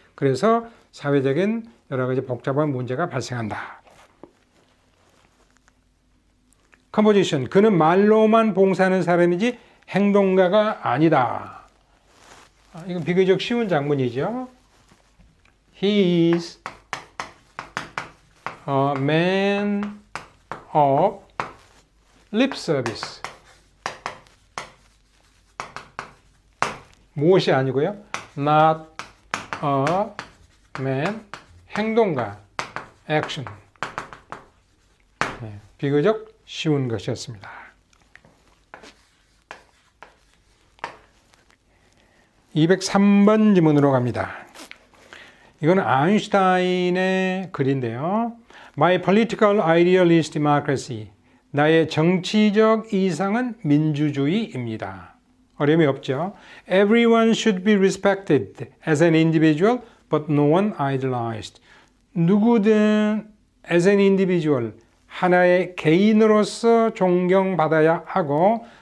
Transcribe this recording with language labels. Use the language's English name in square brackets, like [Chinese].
[Korean] 그래서 사회적인 여러 가지 복잡한 문제가 발생한다. 컴포지션. 그는 말로만 봉사하는 사람이지 행동가가 아니다. 이건 비교적 쉬운 장문이죠. [English] He is a man of lip service. [Korean] 무엇이 아니고요. [English] Not a man, [Korean] 행동가, [English] action. [Korean] 네, 비교적 쉬운 것이었습니다. 203번 지문으로 갑니다. 이건 아인슈타인의 글인데요. [English] My political ideal is democracy. [Korean] 나의 정치적 이상은 민주주의입니다. 어려움이 없죠. [English] Everyone should be respected as an individual, but no one idolized. [Korean] 누구든 [English] as an individual, [Korean] 하나의 개인으로서 존경받아야 하고